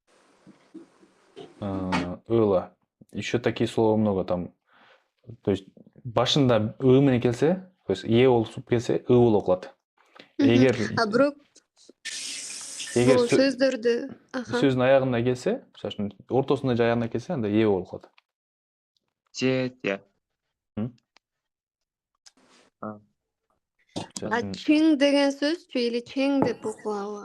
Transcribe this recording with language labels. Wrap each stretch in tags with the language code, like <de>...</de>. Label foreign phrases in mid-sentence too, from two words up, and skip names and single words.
<ru>Еще такие слова много там. То есть</ru> <ky>башында ы менен келсе,</ky> <ru>то есть</ru> <ky>е болуп келсе, ы болуп окулат. Эгер Бирок эгер бул сөздөрдү сөздүн аягына келсе, мисалы үчүн ортосунда же аягына келсе, анда е болуп калат. Те. чиң деген сөзчү или чең деп окулабы?</ky>